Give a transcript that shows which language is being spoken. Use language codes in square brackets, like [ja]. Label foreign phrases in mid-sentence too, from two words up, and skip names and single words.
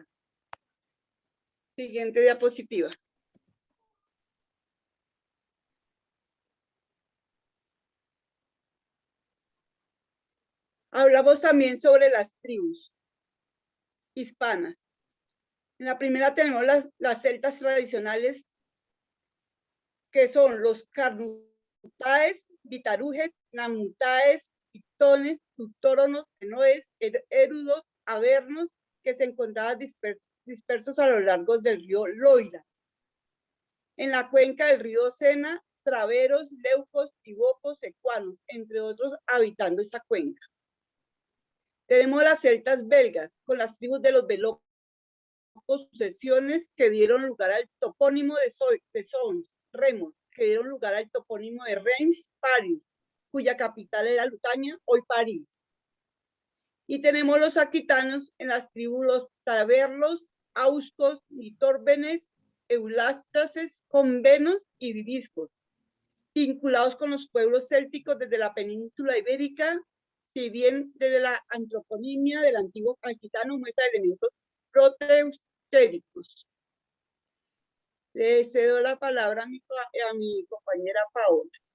[es] Siguiente diapositiva. Hablamos también sobre las tribus hispanas. En la primera tenemos las celtas tradicionales, que son los carnutaes, vitarujes, namutaes, pictones, tutóronos, enoes, érudos, avernos, que se encontraban dispersos a lo largo del río Loira. En la cuenca del río Sena, traveros, leucos, tibocos, ecuanos, entre otros, habitando esa cuenca. Tenemos las celtas belgas, con las tribus de los belocos, sucesiones que dieron lugar al topónimo de Sons, Remos, que dieron lugar al topónimo de Reims, París, cuya capital era Lutania, hoy París. Y tenemos los aquitanos en las tribus los taberlos, auscos, litórbenes, eulástases, convenos y viviscos, vinculados con los pueblos célticos desde la península ibérica, si bien desde la antroponimia del antiguo aquitano muestra elementos proteustéricos. Le cedo la palabra a mi compañera Paola.